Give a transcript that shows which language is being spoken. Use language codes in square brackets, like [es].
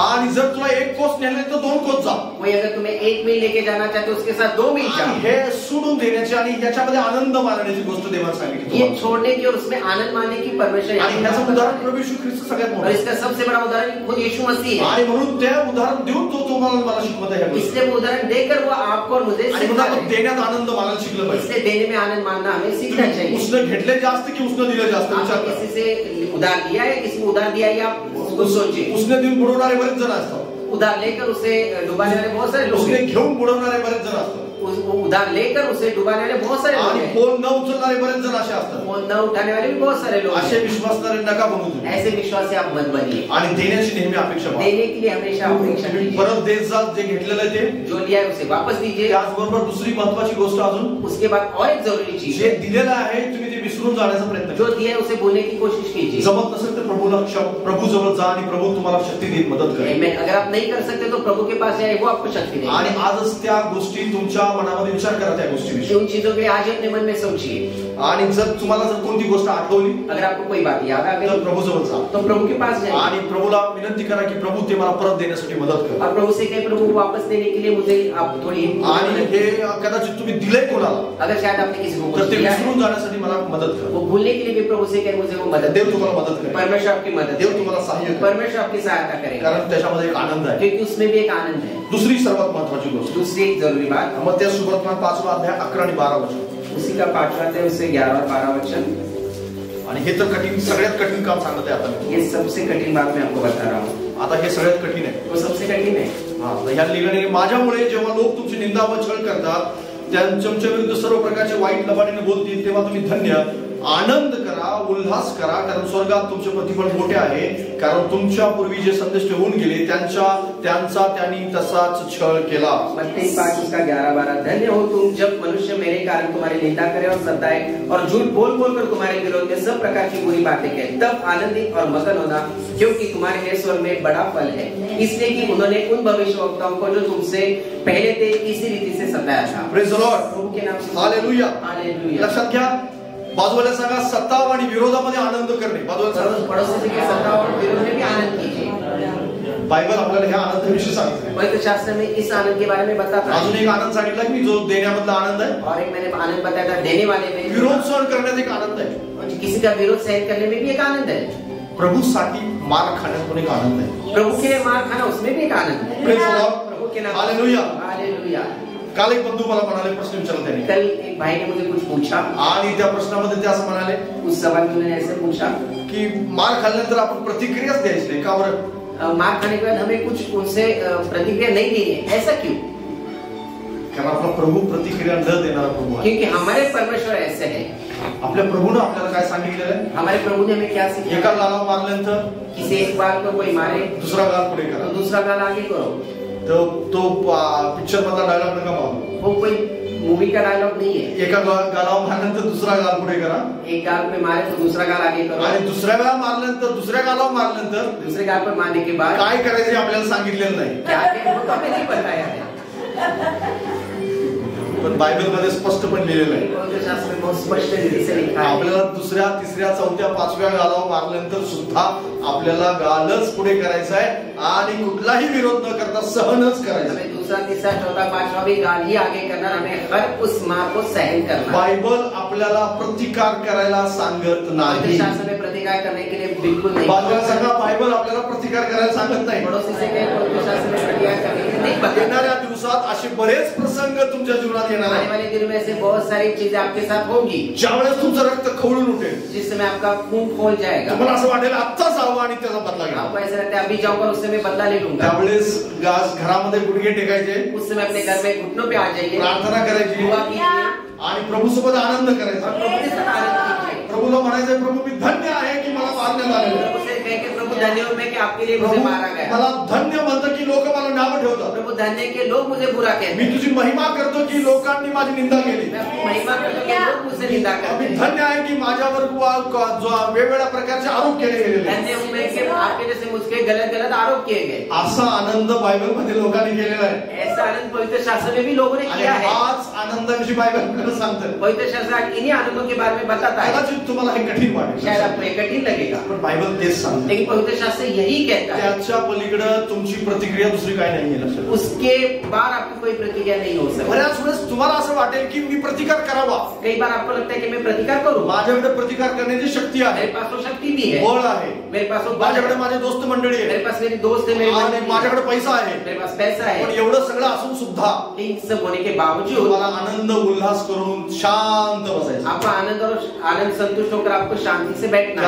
[mr] आणि जर तुला 1 कोस नेले तर 2 कोस जा। [hi] कोई अगर तुम्हें 1 मील लेके जाना चाहते उसके साथ 2 मील जाओ। [mr] हे सोडून देण्याची आणि याच्यामध्ये आनंद मानण्याची गोष्ट देवाने सांगितली। [hi] ये छोड़ने की और उसमें आनंद मानने की परमेश्वर। [mr] आणि याचं उदाहरण प्रभू येशू ख्रिस्त सगळ्यात मोठं [hi] और [mr] आहे। [hi] इसका सबसे बड़ा उदाहरण खुद यीशु मसीह है। [mr] आणि म्हणून ते उदाहरण देऊन तो तुम्हाला मला शिकवत आहे। [hi] इसलिए वो उदाहरण देकर वो आपको और मुझे सिखा रहा है। [mr] देण्यात आनंद मानायला शिकलं पाहिजे। [hi] इसलिए देने में आनंद मानना हमें सीखना चाहिए। [mr] उसने घेतले जास्त की उसने दिले जास्त विचार [hi] आपने [mr] करा। [hi] किसी से उधार दिया है, किसी को उधार दिया है, या उसको सोचिए। [mr] उसने देऊन बुडवणारे बरेच जण असतात। [hi] उधार लेकर उसे डुबाने वाले बहुत सारे लोग [mr] उसने [hi] हैं। [mr] घेऊन बुडवणारे बरेच जण असतात। [hi] वो उधार लेकर उसे डुबाने वाले बहुत सारे लोग [mr] आणि [hi] हैं। [mr] फोन न उचलणारे बरेच जण असे असतात। [hi] फोन न उठाने वाले भी बहुत सारे लोग [mr] असे [hi] हैं। [mr] विश्वासणारे नका बनू तुम्ही। [hi] ऐसे विश्वासी आप मत बनिए। [mr] आणि देण्याची नेहमी अपेक्षा बाळगा। [hi] देने के लिए हमेशा अपेक्षा कीजिए। [mr] परत देत जा, जे घेतलेलं आहे ते [hi] जो लिया है उसे वापस दीजिए। [mr] त्याचबरोबर दुसरी महत्वाची गोष्ट अजून, [hi] उसके बाद और एक जरूरी चीज [mr] जे [hi] है, [mr] दिलेलं आहे तुम्ही ते विसरून जाण्याचा प्रयत्न [hi] जो [mr] करा। [hi] दिया है उसे भूलने की कोशिश कीजिए। [mr] जमत नसेल तर प्रभू जवळ जा आणि प्रभू तुम्हाला शक्ती देत मदत करेल। [hi] अगर आप नहीं कर सकते तो प्रभु के पास जाए, वो आपको शक्ति देगा। [mr] आणि आजच त्या गोष्टी तुमच्या मनामध्ये विचार करा त्या गोष्टीविषयी। [hi] उन चीजों के लिए आज ही अपने मन में सोचिए। [mr] आणि जर तुम्हाला जर कोणती गोष्ट आठवली [hi] अगर आपको कोई बात याद आ [mr] तर [hi] गई [mr] प्रभू जवळ जा [hi] तो प्रभु के पास जाइए [mr] आणि प्रभूला विनंती करा की प्रभू ते मला परत देण्यासाठी मदत कर। [hi] और प्रभु से कहे, प्रभु वापस देने के लिए मुझे आप थोड़ी [mr] आणि हे कदाचित तुम्ही दिले कोणाला [hi] अगर शायद आपने किसी को [mr] तर [hi] कुछ [mr] ते [hi] दिया है, [mr] विसरून जाण्यासाठी मला मदत कर। [hi] वो भूलने के लिए भी प्रभु से कहे, मुझे वो मदद [mr] देव तुम्हाला मदत करेल। [hi] परमेश्वर आपकी मदद [mr] देव तुम्हाला सहाय्य करेल। [hi] परमेश्वर आपकी सहायता करेगा, [mr] कारण त्याच्यामध्ये एक आनंद आहे। [hi] क्योंकि उसमें भी एक आनंद है। [mr] दुसरी सर्वात महत्वाची गोष्ट, [hi] दूसरी एक जरूरी बात, [mr] मत्ती सुवर्तमान 5वां अध्याय 11 आणि 12 वचन। [hi] उसी का 5वां अध्याय उससे 11 और 12 वचन। [mr] आणि हे तर कठीण, सगळ्यात कठीण काम सांगत आहे आता। [hi] ये सबसे कठिन बात मैं आपको बता रहा हूँ। [mr] आता हे सगळ्यात कठीण आहे। [hi] वो सबसे कठिन है। [mr] तर ह्या लिहिलेले, माझ्यामुळे जेव्हा लोक तुमची निंदा व छळ करतात, त्यांच्या विरुद्ध सर्व प्रकारचे वाईट लबाडीने बोलतील, तेव्हा तुम्ही धन्य, आनंद करा, उल्हास करा, कारण स्वर्गात तुमचे प्रतिफळ मोठे आहे। कारण तुमच्या पूर्वी जे संदेश होऊन गेले त्यांचा त्यांनी तसाच छळ केला। [hi] मत्ती 5 उसका 11-12। धन्य हो तुम जब मनुष्य मेरे कारण तुम्हारी निंदा करे और सताए और झूठ बोल बोल कर तुम्हारे विरोध में सब प्रकार की बुरी बातें कहे, तब आनंदित और मगन होना, क्योंकि तुम्हारे लिए स्वर्ग में बड़ा फल है। इसलिए कि उन्होंने उन भविष्यवक्ताओं को जो तुमसे पहले थे इसी रीति से सताया था। [en] praise the lord, [hi] प्रभु के नाम से हालेलुया, हालेलुया। [mr] लक्षात घ्या, बाजूला सांगा, सत्ताव आणि विरोधामध्ये आनंद करणे। बाजूला सांगा, [hi] पड़ोसी से सत्ता और विरोध में भी आनंद कीजिए। [mr] बायबल आपल्याला ह्या आनंदाविषयी सांगते। [hi] पवित्र शास्त्र में इस आनंद के बारे में बताता है। [mr] अजून एक आनंद सांगितला की जो देण्यामधला आनंद आहे, [hi] और एक मैंने आनंद बताया था देने वाले में। [mr] विरोध सहन करण्यात एक आनंद आहे। [hi] किसी का विरोध सहन करने में भी एक आनंद है। [mr] प्रभूसाठी मार खाण्यात पण एक आनंद आहे। [hi] प्रभु के लिए मार खाना उसमें भी एक आनंद है। [en] praise the lord, [hi] प्रभु के नाम हालेलुया। हालेलुया। [mr] काल एक बंधू मला म्हणाले, प्रश्न विचारला त्यांनी। [hi] कल एक भाई ने मुझे कुछ पूछा [mr] आणि त्या प्रश्नामध्ये ते असं म्हणाले, [hi] उस सवाल में उन्होंने ऐसे पूछा [mr] की मार खाल्ल्यानंतर आपण प्रतिक्रियाच द्यायची नाही का बरं? [hi] मार खाने के बाद हमें कुछ उनसे प्रतिक्रिया नहीं देनी है, ऐसा क्यों? [mr] कारण आपला प्रभू प्रतिक्रिया न देणारा प्रभू आहे। [hi] क्योंकि हमारे परमेश्वर ऐसे है। [mr] आपल्या प्रभूने आपल्याला काय सांगितलेलं आहे? [hi] हमारे प्रभु ने हमें क्या सिखाया? [mr] एका गालावर मारल्यानंतर [hi] किसी एक बार को कोई मारे [mr] दुसरा गाल पुढे करा। [hi] तो दूसरा गाल आगे करो। [mr] तो पिक्चर मधला डायलॉग नका मारू। [hi] वो कोई मूवी का डायलॉग नहीं है। [mr] एका गालावर मारल्यानंतर दुसरा गाल पुढे करा। [hi] एक गाल पे मारे तो दूसरा गाल आगे करो। [mr] आणि दुसऱ्या वेळा मारल्यानंतर, दुसऱ्या गालावर मारल्यानंतर [hi] दूसरे गाल पर मारने के बाद [mr] काय करायचे आपल्याला सांगितलेलं नाही। [hi] क्या वो तो हमें नहीं बताया है। [mr] पण बायबल मध्ये स्पष्टपणे लिहिलेलं आहे। [hi] पवित्र शास्त्र में बहुत स्पष्ट रीति से लिखा है। [mr] आपल्याला दुसऱ्या, तिसऱ्या, चौथ्या, 5व्या गालावर मारल्यानंतर सुद्धा आपल्याला गालच पुढे करायचा आहे आणि कुठलाही विरोध न करता सहनच करायचं आहे। [hi] हमें दूसरा, तीसरा, चौथा, 5वां भी गाल ही आगे करना, हमें हर उस मार को सहन करना। [mr] बायबल आपल्याला प्रतिकार करायला सांगत नाही। [hi] पवित्र शास्त्र में प्रतिकार करने के लिए बिल्कुल नहीं। [mr] बाजूला सांगा, बायबल आपल्याला प्रतिकार करायला सांगत नाही। [hi] पड़ोसी से कहे पवित्र शास्त्र में प्रतिकार करने के लिए नहीं बताया। [mr] येणाऱ्या दिवसात असे बरेच प्रसंग तुमच्या जीवनात येणार [hi] आने [mr] आहेत, [hi] वाले दिनों में ऐसे बहुत सारी चीजें आपके साथ होंगी, [mr] ज्यावेळेस तुमचं रक्त खवळून उठेल। [hi] जिस समय आपका खून खोल जाएगा। [mr] तुम्हाला असं वाटेल आत्ताच जावं आणि त्याचा बदला घ्यावा। [hi] आपको ऐसा लगता है अभी जाऊंगा उससे मैं बदला ले लूंगा। [mr] त्यावेळेस घरामध्ये गुडघे टेकायचे, [hi] उस समय अपने घर में घुटनों पे आ जाइए, [mr] प्रार्थना करायची [hi] दुआ कीजिए [mr] आणि प्रभू सोबत आनंद करायचा। [hi] और प्रभु के साथ आनंद कीजिए। [mr] प्रभूला म्हणायचं, प्रभू मी धन्य आहे की मला मारण्यात आलेलं आहे। [hi] प्रभु से कहे कि प्रभु धन्य हूं मैं कि आपके लिए मुझे मारा गया। [mr] मला धन्य म्हणतं की लोक मला नाव ठेवतात. [hi] प्रभु धन्य के लोग मुझे बुरा कहते [mr] मी [hi] हैं. [mr] तुझी महिमा करतो की लोकांनी माझी निंदा केली. [hi] मैं अपनी महिमा करता हूं कि लोग मुझसे निंदा करते [mr] मी [hi] हैं. [mr] धन्य आहे की माझ्यावर जो वेगवेगळ्या प्रकारचे आरोप केले गेलेले. [hi] धन्य हूं मैं कि आपके जैसे मुझके गलत गलत आरोप किए गए. [mr] असा आनंद बायबलमध्ये लोकांनी केलेला आहे. [hi] ऐसा आनंद पवित्र शास्त्र में भी लोगों ने [mr] आणि [hi] किया है. [mr] हाच आनंदाविषयी बायबल आपल्याला सांगतं. [hi] पवित्र शास्त्र इन्हीं आनंदों के बारे में बताता है. [mr] कदाचित तुम्हाला हे कठीण वाटेल, [hi] शायद आपको ये कठिन लगेगा, [mr] पण बायबल तेच सांगते. [hi] लेकिन पवित्र शास्त्र यही कहता है. [mr] त्याच्या पलीकडे तुमची प्रतिक्रिया दुसरी काय नाहीये. लक्षात [hi] उसके बाद आपकी कोई प्रतिक्रिया नहीं हो सकती. [mr] बऱ्याच वेळेस तुम्हाला असं वाटेल की मी प्रतिकार करावा. [hi] कई बार आपको लगता है कि मैं प्रतिकार करूं. [mr] माझ्याकडे प्रतिकार करण्याची शक्ती आहे, [hi] मेरे पास वो शक्ति भी है, [mr] बळ आहे, [hi] मेरे पास वो बल [mr] माझ्याकडे [hi] है, [mr] माझे दोस्त मंडळी [hi] मेरे [mr] आहे, [hi] पास मेरे दोस्त है, मेरे [mr] आणि [hi] मंडळी है, [mr] माझ्याकडे पैसा आहे. [hi] मेरे पास पैसा [mr] पण [hi] है. [mr] एवढं सगळं असून सुद्धा [hi] इन सब होने के बावजूद [mr] तुम्हाला आनंद उल्हास करून शांत बसायचं. [hi] आपको आनंद और आनंद संतुष्ट होकर आपको शांति से बैठना है.